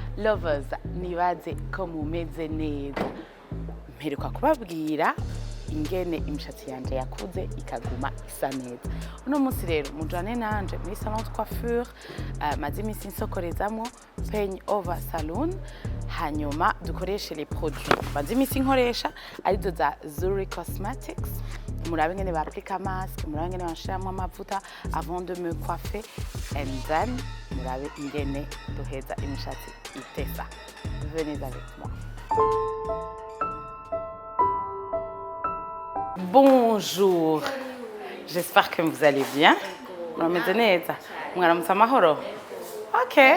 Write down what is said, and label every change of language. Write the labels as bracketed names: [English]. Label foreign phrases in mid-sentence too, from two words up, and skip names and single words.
[Rundi] Lovers, nibaze ko mumeze neza. Mperuka kubabwira ingene imishatsi yanje yakuze ikaguma isa neza. Uno munsi rero mujane nanje muri [French] salon de coiffure, [Rundi] maze iminsi nsokorezamwo Peigne Over Salon, hanyuma dukoreshe [French] les produits. [Rundi] Maze iminsi nkoresha arizo za Zuri Cosmetics. Murabe ngene baapplica masque, murabe ngene bashiramwo amavuta [French] avant de me coiffer, [English] and then [Rundi] murabe ingene duheza imishatsi itesa. [French] Venez avec moi. Bonjour. J'espère que vous allez bien. [Rundi] Mwaramutse neza. Mwaramutse amahoro. OK.